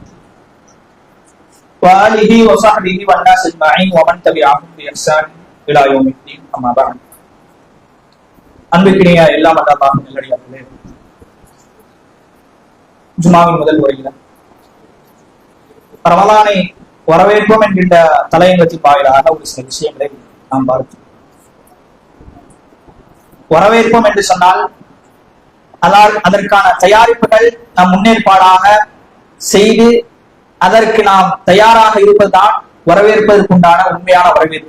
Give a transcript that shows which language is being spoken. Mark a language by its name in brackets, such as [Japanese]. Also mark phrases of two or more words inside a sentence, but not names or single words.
[Arabic] وآله وصحبه والناس أجمعين ومن تبعهم بإحسان إلى يوم الدين أما بعد. [Tamil] அன்பிற்கினிய எல்லாம் வல்ல அல்லாஹ்வின் நல்லடியார்களே, ஜுமாவின் முதல் உரையில ரமலானை வரவேற்போம் என்கின்ற தலையங்கத்தின் வாயிலாக ஒரு சில விஷயங்களை நாம் பார்த்தோம். வரவேற்போம் என்று சொன்னால் அதற்கான தயாரிப்புகள் நாம் முன்னேற்பாடாக செய்து அதற்கு நாம் தயாராக இருப்பதுதான் வரவேற்பதற்குண்டான உண்மையான வரவேற்பு.